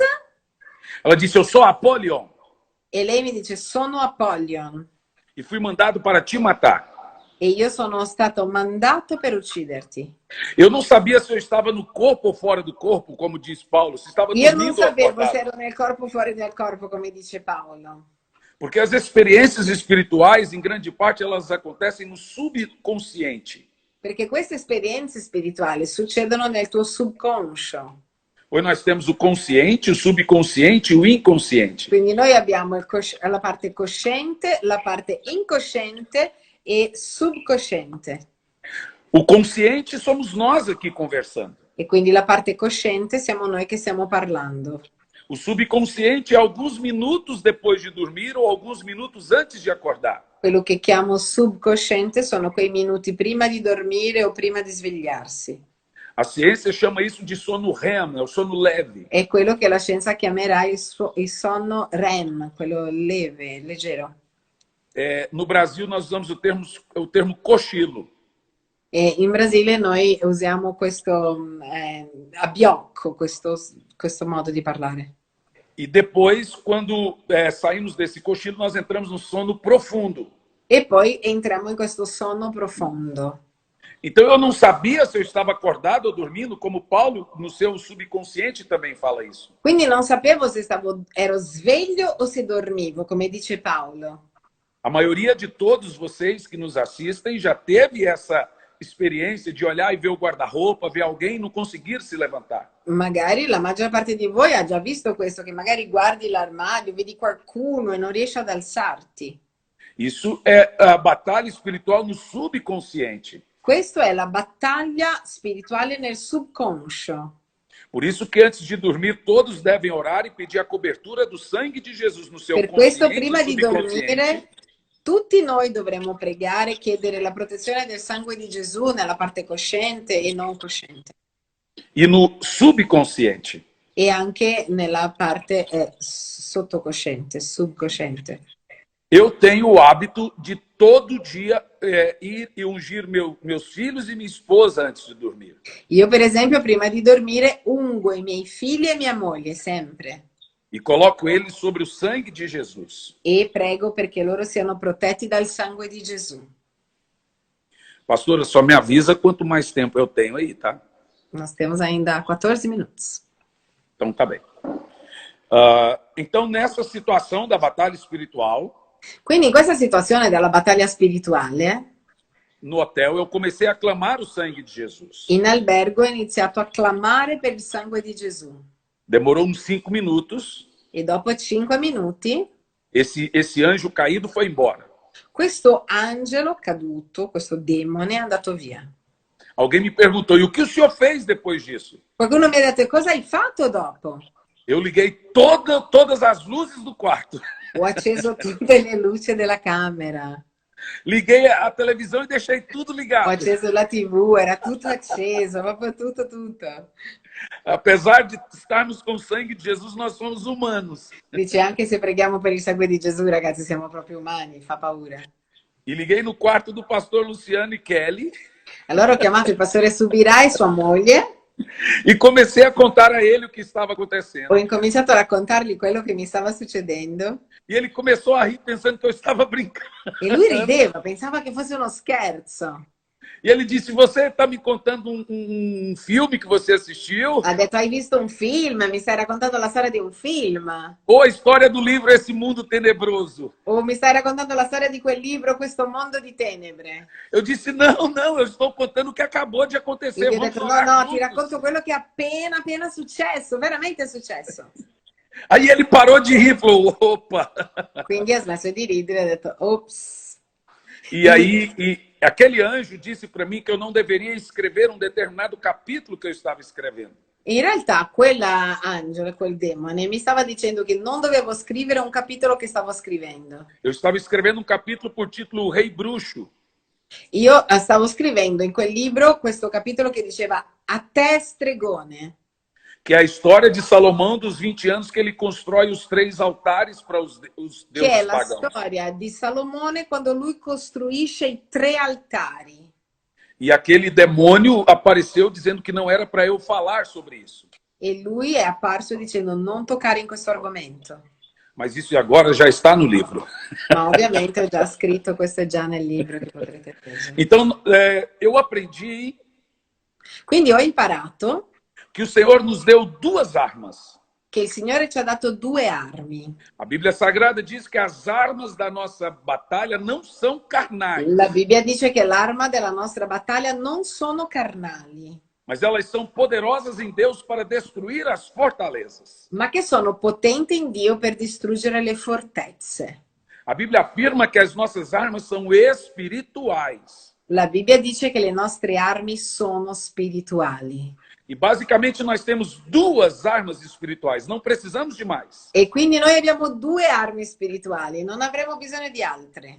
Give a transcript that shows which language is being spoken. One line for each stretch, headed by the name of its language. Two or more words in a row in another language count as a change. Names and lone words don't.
Portuguese: Ela disse: eu sou Apolion.
Italian: E lei mi dice, sono Apollyon.
Portuguese: E fui mandado para te matar.
Italian: E io sono stato mandato per ucciderti.
Portuguese: Eu não sabia se eu estava no corpo ou fora do corpo, como diz Paulo, se estava
Italian: Io non
Portuguese: dormindo ou
Italian: sapevo se
Portuguese: acordado.
Italian: ero nel corpo o fuori dal corpo, come dice Paolo.
Portuguese: Porque as experiências espirituais, em grande parte, elas acontecem no subconsciente.
Italian: Perché queste esperienze spirituali succedono nel tuo subconscio.
Portuguese: Hoje nós temos o consciente, o subconsciente e o inconsciente.
Italian: Quindi noi abbiamo la parte cosciente, la parte incosciente e subcosciente.
Portuguese: O consciente somos nós aqui conversando.
Italian: E quindi la parte cosciente siamo noi che stiamo parlando.
Portuguese: O subconsciente é alguns minutos depois de dormir ou alguns minutos antes de acordar.
Italian: Quello che chiamo subcosciente sono quei minuti prima di dormire o prima di svegliarsi.
Portuguese: A ciência chama isso de sono REM, é o sono leve.
Italian: È quello che la scienza chiamerà il sonno REM, quello leve, leggero.
Portuguese: no Brasil, nós usamos o termo cochilo.
Italian: In Brasile noi usiamo questo abbiocco, questo modo di parlare.
Portuguese: E depois, quando saímos desse cochilo, nós entramos no sono profundo.
Italian: E poi entriamo in questo sonno profondo.
Portuguese: Então, eu não sabia se eu estava acordado ou dormindo, como Paulo, no seu subconsciente, também fala isso.
Italian: Quindi non sapevo se ero sveglio o se dormivo, come dice Paolo.
Portuguese: A maioria de todos vocês que nos assistem já teve essa experiência de olhar e ver o guarda-roupa, ver alguém e não conseguir se levantar.
Italian: Magari la maggior parte di voi ha già visto questo, che magari guardi l'armadio, vedi qualcuno e non riesci ad alzarti.
Portuguese: Isso é a batalha espiritual no subconsciente.
Italian: Questo è la battaglia spirituale nel subconscio.
Portuguese: Por isso que antes de dormir, todos devem orar e pedir a cobertura do sangue de Jesus no seu
Italian: Per questo
Portuguese: consciente
Italian: prima
Portuguese: e
Italian: di
Portuguese: subconsciente.
Italian: dormire tutti noi dovremmo pregare e chiedere la protezione del sangue di Gesù nella parte cosciente e non cosciente.
Portuguese: E no subconsciente.
Italian: E anche nella parte sottocosciente,
Portuguese: subconsciente. Eu tenho o hábito de todo dia ir e ungir meus filhos e minha esposa antes de dormir.
Italian: Io per esempio prima di dormire ungo i miei figli e mia moglie sempre.
Portuguese: E coloco eles sobre o sangue de Jesus.
Italian: E prego perché loro siano protetti dal sangue di Gesù.
Portuguese: Pastora, só me avisa quanto mais tempo eu tenho aí, tá? Nós temos ainda 14 minutos. Então tá bem. Então, nessa situação da batalha espiritual,
Italian: Quindi in questa situazione della battaglia spirituale,
Portuguese: no hotel, eu comecei a clamar o sangue de Jesus.
Italian: in albergo ho iniziato a clamare per il sangue di Gesù.
Portuguese: Demorou uns 5 minutos.
Italian: E dopo 5 minuti,
Portuguese: Esse anjo caído foi embora.
Italian: questo angelo caduto, questo demone è andato via.
Portuguese: Alguém me perguntou, e o que o senhor fez depois disso?
Italian: Qualcuno mi ha detto, cosa hai fatto dopo?
Portuguese: Eu liguei todas as luzes do quarto.
Italian: Ho acceso tutte le luci della camera.
Portuguese: Liguei a televisão e deixei tudo
Italian: Ho
Portuguese: ligado.
Italian: acceso la TV, era tutto acceso, proprio tutto.
Portuguese: Apesar de estarmos com o sangue de Jesus, nós somos humanos.
Italian: Dice, anche se preghiamo per il sangue di Gesù, ragazzi, siamo proprio umani, fa paura.
Portuguese: E liguei no quarto do pastor Luciano e Kelly
Italian: Allora ho chiamato il pastore Subirà e sua moglie,
Portuguese: e comecei a contar a ele o que estava acontecendo.
Italian: ho incominciato a raccontargli quello che mi stava succedendo
Portuguese: E ele começou a rir pensando que eu estava brincando.
Italian: e lui rideva, pensava che fosse uno scherzo.
Portuguese: E ele disse, você está me contando um filme que você assistiu?
Italian: Ha detto, hai visto un film? Mi stai raccontando la storia di un film?
Portuguese: Ou a história do livro Esse Mundo Tenebroso?
Italian: O mi stai raccontando la storia di quel libro, Questo mondo di tenebre?
Portuguese: Eu disse, não, eu estou contando o que acabou de
Italian: E
Portuguese: acontecer.
Italian: gli ho
Portuguese: Vamos
Italian: detto,
Portuguese: orar
Italian: no, ti
Portuguese: juntos."
Italian: racconto quello che è appena successo, veramente è successo.
Portuguese: Aí ele parou de rir e falou, opa.
Italian: Quindi ha smesso di ridere e ha detto, ops.
Portuguese: E aí, aquele anjo disse para mim que eu não deveria escrever um determinado capítulo que eu estava escrevendo.
Italian: In realtà quell'angelo, quel demone, mi stava dicendo che non dovevo scrivere un capitolo che stavo scrivendo.
Portuguese: Eu estava escrevendo um capítulo por título O Rei Bruxo.
Italian: Io stavo scrivendo in quel libro questo capitolo che diceva A te stregone,
Portuguese: Que é a história de Salomão dos 20 anos que ele constrói os 3 altares para os
Italian: che
Portuguese: deuses
Italian: è la
Portuguese: pagãos.
Italian: storia di Salomone quando lui costruisce i 3 altari.
Portuguese: E aquele demônio apareceu dizendo que não era para eu falar sobre isso.
Italian: E lui è apparso dicendo non toccare in questo argomento.
Portuguese: Mas isso agora já está no livro.
Italian: Ma ovviamente ho già scritto, questo è già nel libro che potrete leggere.
Portuguese: Então, eu aprendi
Italian: Quindi ho imparato
Portuguese: que o Senhor nos deu 2 armas.
Italian: che il Signore ci ha dato 2 armi.
Portuguese: A Bíblia Sagrada diz que as armas da nossa batalha não são carnais,
Italian: La Bibbia dice che l'arma della nostra battaglia non sono carnali,
Portuguese: mas elas são poderosas em Deus para destruir as fortalezas.
Italian: ma che sono potenti in Dio per distruggere le fortezze.
Portuguese: A Bíblia afirma que as nossas armas são espirituais.
Italian: La Bibbia dice che le nostre armi sono spirituali.
Portuguese: E basicamente nós temos 2 armas espirituais, não precisamos de mais.
Italian: E quindi noi abbiamo 2 armi spirituali, non avremo bisogno di altre.